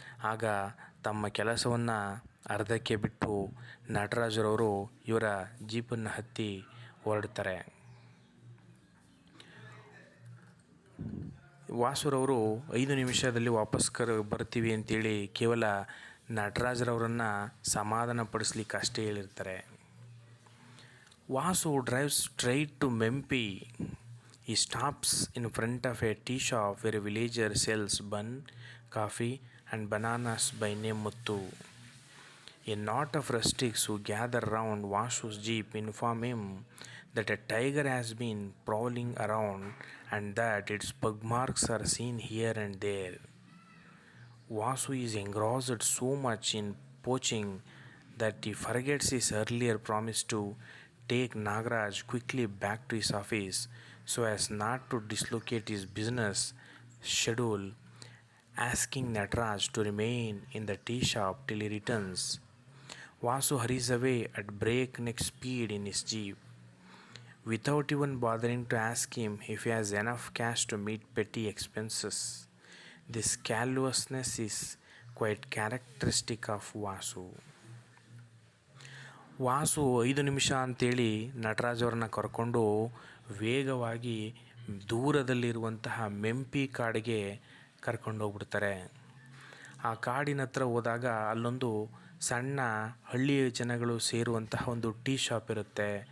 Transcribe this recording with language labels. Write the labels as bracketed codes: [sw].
[kn] ಆಗ ತಮ್ಮ ಕೆಲಸವನ್ನು ಅರ್ಧಕ್ಕೆ ಬಿಟ್ಟು ನಟರಾಜರವರು ಇವರ ಜೀಪನ್ನು ಹತ್ತಿ ಹೊರಡ್ತಾರೆ. ವಾಸುರವರು 5 ನಿಮಿಷದಲ್ಲಿ ವಾಪಸ್ ಬರ್ತೀವಿ ಅಂತೇಳಿ ಕೇವಲ ನಟರಾಜರವರನ್ನು ಸಮಾಧಾನ ಪಡಿಸ್ಲಿಕ್ಕೆ ಅಷ್ಟೇ ಹೇಳಿರ್ತಾರೆ. [en] Vasu drives straight to Mempi. He stops in front of a tea shop where a villager sells bun, coffee and bananas by name Muttu. A knot of rustics who gather round Vasu's jeep inform him that a tiger has been prowling around and that its pug marks are seen here and there. Vasu is engrossed so much in poaching that he forgets his earlier promise to take Nagaraj quickly back to his office so as not to dislocate his business schedule, asking Nataraj to remain in the tea shop till he returns. Vasu hurries away at breakneck speed in his jeep, without even bothering to ask him if he has enough cash to meet petty expenses. This callousness is quite characteristic of Vasu. [kn] Vasu 5 ನಿಮಿಷ ಅಂತೇಳಿ ನಟರಾಜವ್ರನ್ನ ಕರ್ಕೊಂಡು ವೇಗವಾಗಿ ದೂರದಲ್ಲಿರುವಂತಹ ಮೆಂಪಿ ಕಾಡಿಗೆ ಕರ್ಕೊಂಡೋಗ್ಬಿಡ್ತಾರೆ. ಆ ಕಾಡಿನ ಹತ್ರ ಹೋದಾಗ ಅಲ್ಲೊಂದು ಸಣ್ಣ ಹಳ್ಳಿಯ ಜನಗಳು ಸೇರುವಂತಹ ಒಂದು ಟೀ ಶಾಪ್ ಇರುತ್ತೆ.